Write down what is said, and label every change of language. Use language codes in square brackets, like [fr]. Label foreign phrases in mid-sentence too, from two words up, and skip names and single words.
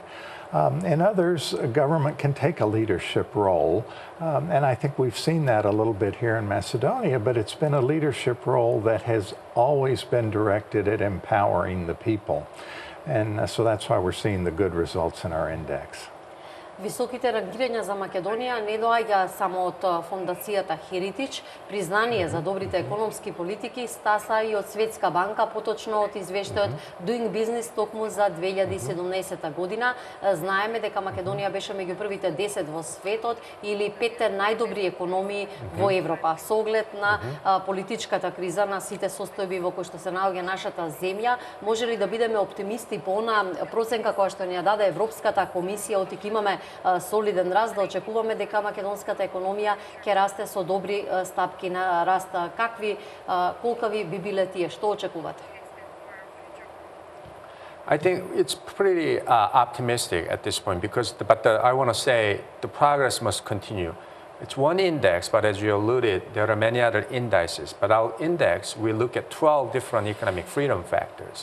[en] In others, a government can take a leadership role. And I think we've seen that a little bit here in Macedonia, but it's been a leadership role that has always been directed at empowering the people. And so that's why we're seeing the good results in our index. [mk] Високите рангирања за Македонија не доаѓа само од фондацијата Heritage. Признание за добрите економски политики стаса и од Светска банка, поточно од извештајот Doing Business токму за 2017 година. Знаеме дека Македонија беше меѓу првите 10 во светот или 5 најдобри економии во Европа. Со оглед на политичката криза, на сите состојби во кои што се наоѓа нашата земја, може ли да бидеме оптимисти по она проценка која што ни ја даде Европската комисија, оти имаме солиден раст, да очекуваме дека македонската економија ќе расте со добри стапки на раст. Колкави би биле тие? Што очекувате? [en] I think it's pretty optimistic at this point but I want to say the progress must continue. It's one index, but as you alluded, there are many other indices. But our index, we look at 12 different economic freedom factors.